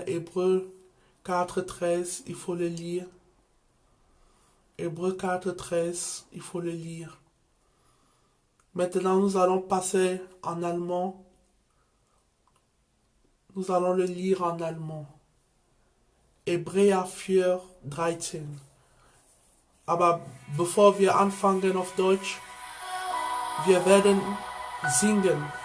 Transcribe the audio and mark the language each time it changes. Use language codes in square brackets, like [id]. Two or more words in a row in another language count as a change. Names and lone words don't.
[fr] Hébreux 4, 13. Il faut le lire. Hébreux 4, 13. Il faut le lire. Maintenant, nous allons passer en allemand. Nous allons le lire en allemand. [de] Hebräer 4, 13. Aber bevor wir anfangen auf Deutsch, wir werden singen.